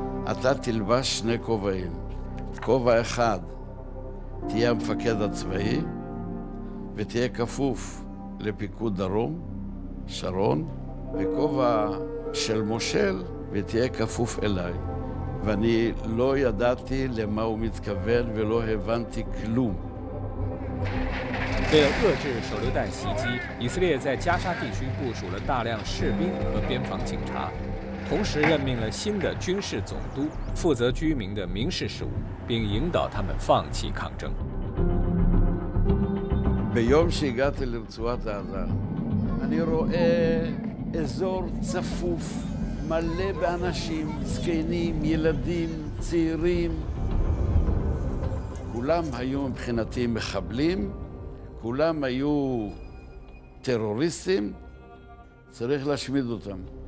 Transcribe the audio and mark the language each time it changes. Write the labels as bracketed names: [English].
[Hebrew] אתה תלבש 2 כובעים. כובע אחד, תהיה המפקד הצבאי, ותהיה כפוף לפיקוד דרום, שרון, וכובע של מושל, ותהיה כפוף אליי. ואני לא ידעתי למה הוא מתכוון ולא הבנתי כלום. [Chinese] 为了遏制手榴弹袭击，以色列在加沙地区部署了大量士兵和边防警察，同时任命了新的军事总督，负责居民的民事事务，并引导他们放弃抗争。 [Hebrew] ביום שהגעתי לרצועת עזה, אני רואה אזור צפוף, מלא באנשים, זקנים, ילדים, צעירים. כולם היו מבחינתי מחבלים, כולם היו טרוריסטים, צריך להשמיד אותם.